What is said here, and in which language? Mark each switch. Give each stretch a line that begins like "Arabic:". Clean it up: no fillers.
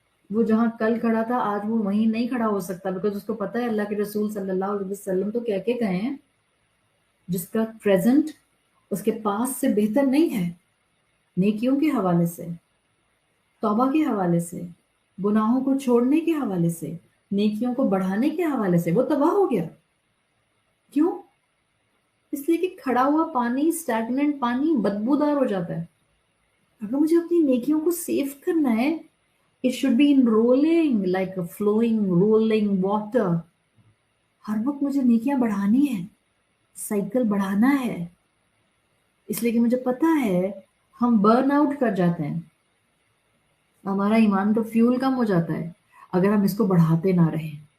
Urdu: وہ جہاں کل کھڑا تھا آج وہ وہیں نہیں کھڑا ہو سکتا، بیکاز اس کو پتا ہے اللہ کے رسول صلی اللہ علیہ وسلم تو کہہ کے گئے ہیں جس کا پریزنٹ اس کے پاس سے بہتر نہیں ہے نیکیوں کے حوالے سے. توبہ کے حوالے سے، گناہوں کو چھوڑنے کے حوالے سے، نیکیوں کو بڑھانے کے حوالے سے وہ تباہ ہو گیا. کیوں؟ اس لیے کہ کھڑا ہوا پانی، سٹیگننٹ پانی بدبودار ہو جاتا ہے. اگر مجھے اپنی نیکیوں کو سیو کرنا ہے،
English: it should be in rolling like a flowing rolling water.
Urdu: ہر وقت مجھے نیکیاں بڑھانی ہے، سائیکل بڑھانا ہے، اس لیے کہ مجھے پتا ہے ہم برن آؤٹ کر جاتے ہیں، ہمارا ایمان کا فیول کم ہو جاتا ہے اگر ہم اس کو بڑھاتے نہ رہیں.